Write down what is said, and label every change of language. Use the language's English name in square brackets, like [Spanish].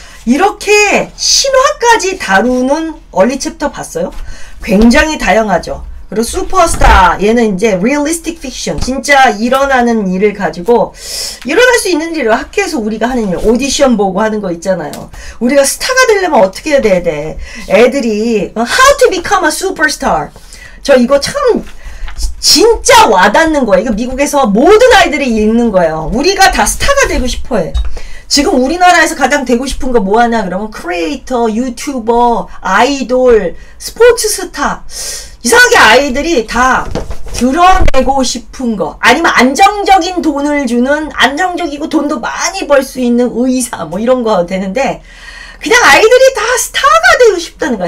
[Korean] 이렇게 신화까지 다루는 얼리 챕터 봤어요? 굉장히 다양하죠. 그리고 슈퍼스타, 얘는 이제 realistic fiction, 진짜 일어나는 일을 가지고 일어날 수 있는 일을 학교에서 우리가 하는 일, 오디션 보고 하는 거 있잖아요. 우리가 스타가 되려면 어떻게 해야 돼? 애들이 [English] how to become a superstar. [Korean] 저 이거 참 진짜 와닿는 거예요. 이거 미국에서 모든 아이들이 읽는 거예요. 우리가 다 스타가 되고 싶어 해. 지금 우리나라에서 가장 되고 싶은 거 뭐 하냐 그러면 크리에이터, 유튜버, 아이돌, 스포츠 스타. 이상하게 아이들이 다 드러내고 싶은 거, 아니면 안정적인 돈을 주는, 안정적이고 돈도 많이 벌 수 있는 의사 뭐 이런 거 되는데 그냥 아이들이 다 스타가 되고 싶다는 거야.